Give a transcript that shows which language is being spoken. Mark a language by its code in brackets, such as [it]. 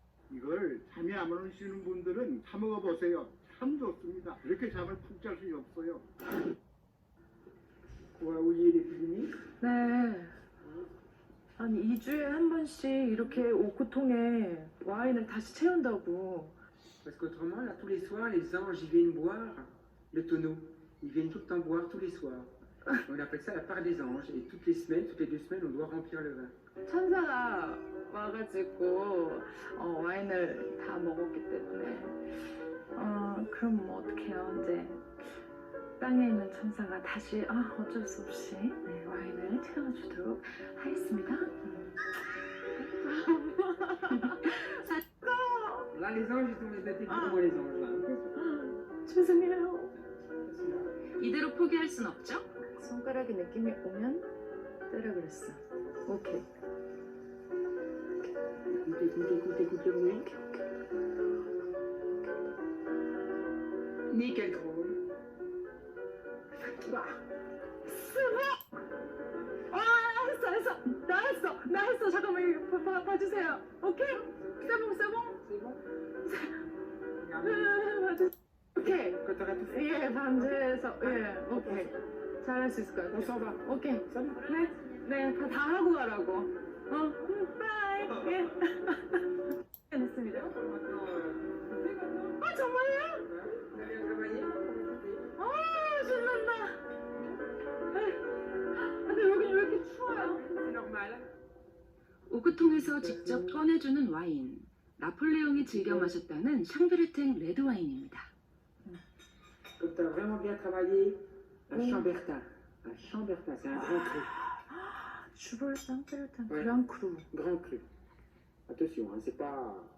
[ko] 이걸 잠이 안 오시는 분들은 사 먹어보세요. 참 좋습니다. 이렇게 잠을 푹 잘 수 없어요. 네. 아니 2주에 한 번씩 이렇게 오크통에 와인을 다시 채운다고. [fr] Parce qu'autrement, là, tous les soirs, les anges, ils viennent boire le tonneau. Ils viennent tout le temps boire tous les soirs. On appelle ça la part des anges. Et toutes les semaines, toutes les 2 semaines, on doit remplir le vin. [ko] 천사가 와가지고 와인을 다 먹었기 때문에 그럼 뭐 어떡해요. 이제 땅에 있는 천사가 다시 어쩔 수 없이 와인을 채워주도록 하겠습니다. [fr] Là, les anges, ils ont les têtes pour moi, les anges. Là. [ko] 죄송해요. 이대로 포기할 순 없죠? 손가락에 느낌이 오면 때려 그랬어. 오케이. [fr] Écoute le bruit. Nickel chrome. [ko] 나 했어. 잠깐만 이거 봐주세요. 오케이? 세봉? 오케이. [fr] Quand t'auras tout fait. [ko] 예, 반지에서 오케이. 잘할 수 있을 것 같아. [fr] On s'en va. [ko] 오케이. 네, 다 하고 가라고. 바이. 예. 됐습니다. 정말요? 신난다. 근데 여기 왜 이렇게 추워요? [fr] C'est normal. [ko] 오크통에서 직접 꺼내주는 와인. 나폴레옹이 즐겨 마셨다는 샹베르탱 레드 와인입니다. [fr] Quand t'as vraiment bien travaillé, un Chambertin. Un Chambertin, c'est un grand cru. [ko] 주벌 쌍테르탄 네. 그랑크루. [fr] Grand cru. Attention, hein, c'est pas